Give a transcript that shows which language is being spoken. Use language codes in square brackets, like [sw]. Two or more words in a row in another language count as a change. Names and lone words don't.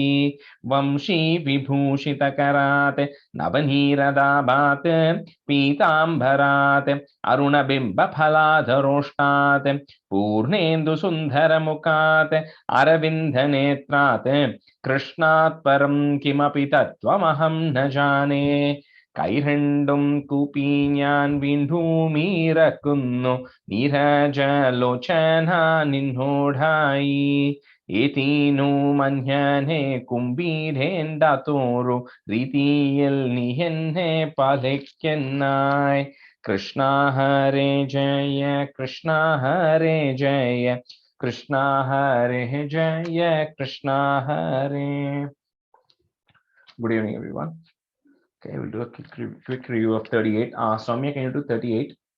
[sa] वंशी विभूषितकरात् नवनीरदाभात् पीताम्बरात् अरुणबिम्बफलाधरोष्टात् पूर्णेन्दुसुन्दरमुखात् अरविन्दनेत्रात् कृष्णात् परं किमपि तत्त्वमहं न जाने। [ml] കൈരണ്ടും കൂപ്പി ഞാൻ വീണ്ടുമീറക്കുന്നു നീരജലോചന നിന്നോടായി. ഏതീനു മഞ്ഞനെ കുമ്പീരേണ്ടാത്തോരു രീതിയിൽ നീ എന്നെ പാലിക്കുന്നായി. കൃഷ്ണ ഹരേ ജയ കൃഷ്ണ ഹരേ ജയ കൃഷ്ണ ഹരേ ജയ കൃഷ്ണ ഹരേ. [en] Good evening, everyone. Okay, we'll do a quick review of 38. Soumya, can you do 38?